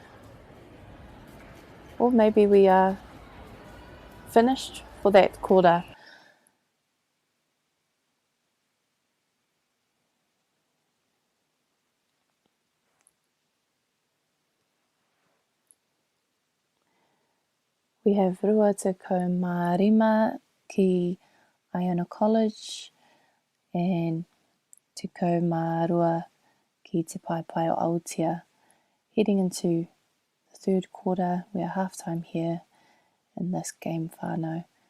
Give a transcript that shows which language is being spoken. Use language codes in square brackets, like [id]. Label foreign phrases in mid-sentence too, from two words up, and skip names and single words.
[en] Or maybe we are finished for that quarter. We have [mi] rua te kaumārima ki [en] Iona College and [mi] te kaumārua ki te Paipaia Aotea. [en] Heading into the third quarter, we are half-time here in this game whānau.